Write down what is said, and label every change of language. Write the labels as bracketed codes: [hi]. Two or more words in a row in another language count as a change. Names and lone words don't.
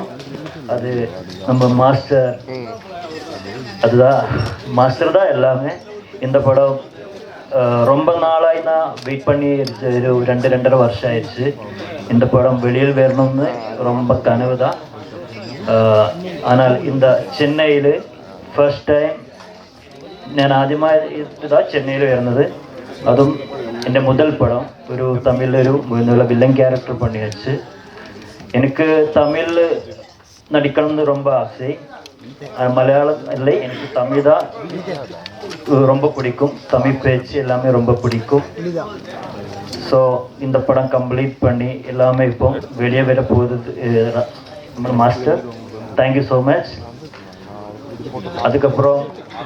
[ta] அது நம்ம மாஸ்டர், அதுதான் மாஸ்டர் தான் எல்லாமே. இந்த படம் ரொம்ப நாளாக நான் வெயிட் பண்ணி ஒரு 2-2.5 வருஷம் ஆயிடுச்சு. இந்த படம் வெளியில் வரணும்னு ரொம்ப கனவு தான். ஆனால் இந்த [ml] ചെന്നൈയിൽ [en] first time [ml] ഞാൻ ആദ്യമായിട്ടാണ് ചെന്നൈയിൽ വരുന്നത്. അതും എൻ്റെ മുതൽ പടം. ഒരു തമിഴിലൊരു വില്ലൻ ക്യാരക്ടർ പണി വെച്ച് എനിക്ക് തമിഴിൽ നടിക്കണം എന്ന് [ta] ரொம்ப ஆசை. மலையாளம் இல்லை, எனக்கு தமிழ் தான் ரொம்ப பிடிக்கும். தமிழ் பேச்சு எல்லாமே ரொம்ப பிடிக்கும். ஸோ இந்த படம் கம்ப்ளீட் பண்ணி எல்லாமே இப்போ வெளியே வர போகுது நம்ம மாஸ்டர். [en] thank you so much. அதுக்கப்புறம்